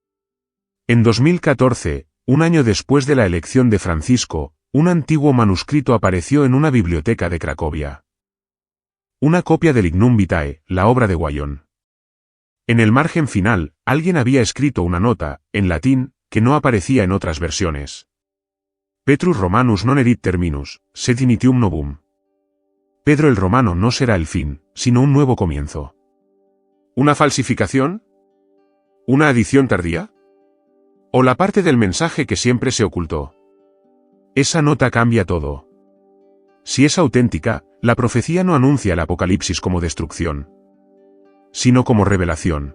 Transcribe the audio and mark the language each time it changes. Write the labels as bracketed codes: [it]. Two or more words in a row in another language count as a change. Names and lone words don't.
[es] En 2014, un año después de la elección de Francisco, un antiguo manuscrito apareció en una biblioteca de Cracovia. Una copia del Ignum Vitae, la obra de Guyon. En el margen final, alguien había escrito una nota, en latín, que no aparecía en otras versiones. [la] Petrus Romanus non erit terminus, sed initium novum. [es] Pedro el Romano no será el fin, sino un nuevo comienzo. ¿Una falsificación? ¿Una adición tardía? ¿O la parte del mensaje que siempre se ocultó? Esa nota cambia todo. Si es auténtica, la profecía no anuncia el apocalipsis como destrucción, sino como revelación.